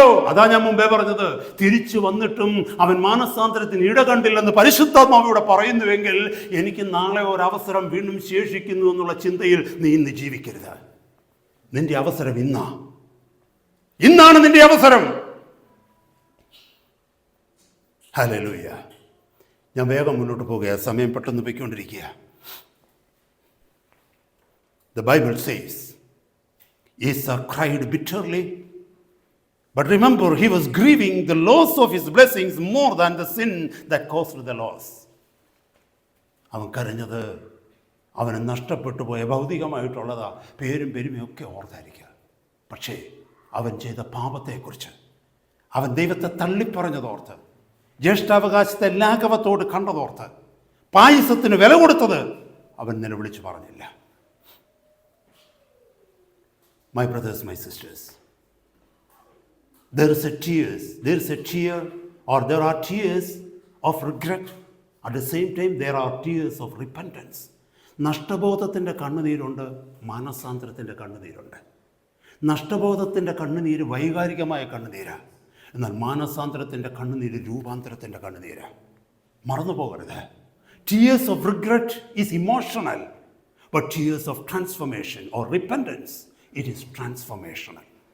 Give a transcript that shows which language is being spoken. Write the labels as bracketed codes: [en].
[ml] അതാ ഞാൻ മുമ്പേ പറഞ്ഞത്, തിരിച്ചു വന്നിട്ടും അവൻ മാനസാന്തരത്തിന് ഇട കണ്ടില്ലെന്ന് പരിശുദ്ധാത്മാവ് ഇവിടെ പറയുന്നുവെങ്കിൽ, എനിക്ക് നാളെ ഒരവസരം വീണ്ടും ശേഷിക്കുന്നു എന്നുള്ള ചിന്തയിൽ നീ ഇന്ന് ജീവിക്കരുത്. നിന്റെ അവസരം ഇന്നാണ് നിന്റെ അവസരം. ഹല്ലേലൂയ. ഞാൻ വേഗം മുന്നോട്ട് പോകുക, സമയം പെട്ടെന്ന് പോയിക്കൊണ്ടിരിക്കുക. [en] The Bible says, Esau cried bitterly. But remember, he was grieving the loss of his blessings more than the sin that caused the loss. [ml] അവൻ കരഞ്ഞത് അവന് നഷ്ടപ്പെട്ടു പോയ ഭൗതികമായിട്ടുള്ളതാ, പേരും പെരുമയൊക്കെ ഓർത്തായിരിക്കുക. പക്ഷേ അവൻ ചെയ്ത പാപത്തെക്കുറിച്ച്, അവൻ ദൈവത്തെ തള്ളിപ്പറഞ്ഞതോർത്ത്, ജ്യേഷ്ഠാവകാശത്തെ ലാഘവത്തോട് കണ്ടതോർത്ത്, പായസത്തിന് വില കൊടുത്തത് അവൻ നിലവിളിച്ചു പറഞ്ഞില്ല. [en] My brothers, my sisters, there is a tear or there are tears of regret. At the same time, there are tears of repentance. [ml] നഷ്ടബോധത്തിൻ്റെ കണ്ണുനീരുണ്ട്, മാനസാന്തരത്തിൻ്റെ കണ്ണുനീരുണ്ട്. നഷ്ടബോധത്തിൻ്റെ കണ്ണുനീര് വൈകാരികമായ കണ്ണുനീരാണ്, എന്നാൽ മാനസാന്തരത്തിൻ്റെ കണ്ണുനീര് രൂപാന്തരത്തിൻ്റെ കണ്ണുനീരാണ്. മറന്നു പോകരുത്. [en] Tears of regret is emotional, but tears of transformation or repentance, it is transformational.